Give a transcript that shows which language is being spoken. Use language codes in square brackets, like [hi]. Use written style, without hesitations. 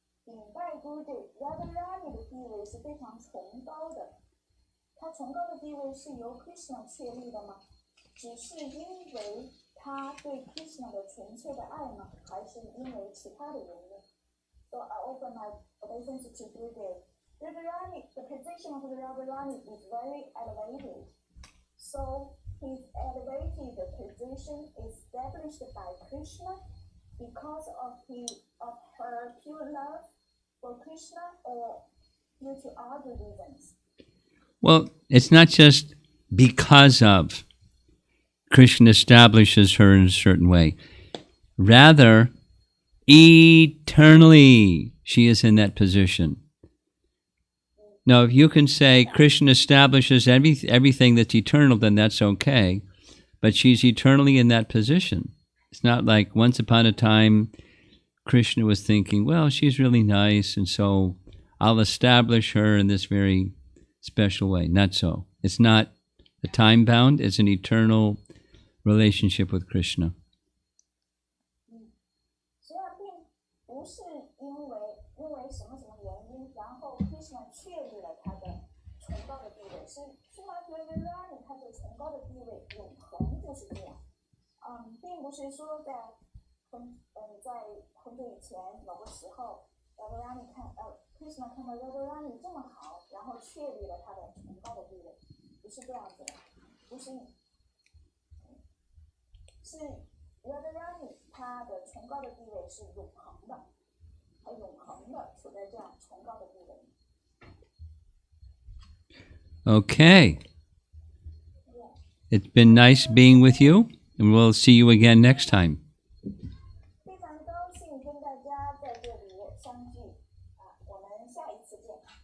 [zh] 顶拜姑对 Radharani 的地位是非常崇高的，他崇高的地位是由 Krishna 确立的吗？只是因为他对 Krishna 的纯粹的爱吗？还是因为其他的原因 [en] ？So I offer my obeisance to Gurudev. Radharani, the position of the Radharani is very elevated. So his elevated position is established by Krishna because of her pure love for Krishna or due to other reasons? Well, it's not just because of Krishna establishes her in a certain way. Rather, eternally she is in that position. Now, if you can say Krishna establishes everything that's eternal, then that's okay. But she's eternally in that position. It's not like once upon a time Krishna was thinking, well, she's really nice, and so I'll establish her in this very special way. Not so. It's not a time bound. It's an eternal relationship with Krishna. [zh] 不是因为什么什么原因，然后 Krishna 确立了他的崇高的地位，是 Srimad Radharani 他的崇高的地位永恒就是这样。并不是说在很久以前某个时候 Radharani Krishna 看到 Radharani 这么好，然后确立了他的崇高的地位，不是这样子的，不是，是 Radharani 他的崇高的地位是永恒的，他永恒的处在这样崇高的地位。 [en] Okay. It's been nice being with you, and we'll see you again next time. [zh] 非常高兴跟大家在这里相聚，我们下一次见。